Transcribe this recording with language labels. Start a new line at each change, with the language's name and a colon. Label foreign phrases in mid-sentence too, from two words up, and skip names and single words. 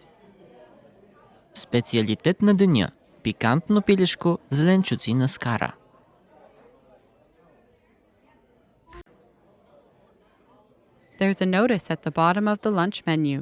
Bulgarian: Специалитет на деня – пикантно пилешко, зеленчуци на скара.
English: There's a notice at the bottom of the lunch menu.